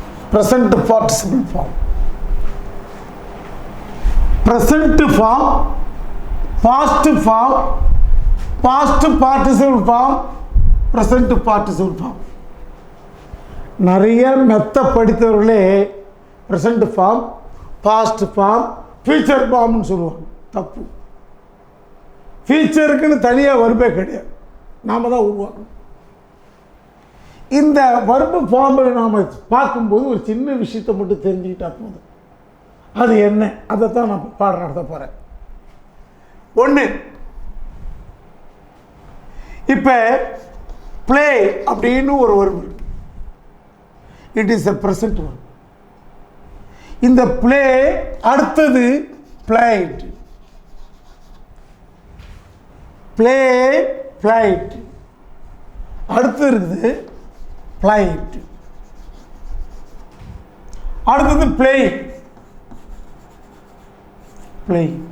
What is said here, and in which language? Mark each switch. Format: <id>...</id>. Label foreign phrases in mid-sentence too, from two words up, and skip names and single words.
<en>present participle form. Present form, past form, past participle form, present participle form.</en> <ta>நிறைய மெத்த படித்தவர்களே</ta> <en>present form, past form, future formனு</en> <ta>சொல்லுவாங்க. தப்பு. ஃபியூச்சருக்குன்னு தனியாக வர்பே கிடையாது, நாம் தான் உருவாக்கணும். இந்த</ta> <en>verb form</en> <ta>நாம் பார்க்கும்போது ஒரு சின்ன விஷயத்தை மட்டும் தெரிஞ்சுக்கிட்டா போதும். அது என்ன, அதை தான் நான் பாடம் நடத்த போகிறேன். ஒன்று, இப்போ ப்ளே அப்படின்னு ஒரு வர்பு,</ta> <en>it is a present verb.</en> <ta>இந்த ப்ளே அடுத்தது பிளைட்,</ta> <en>play played,</en> <ta>அடுத்து இருக்குது பிளைட், அடுத்தது</ta> <en>play, play.</en>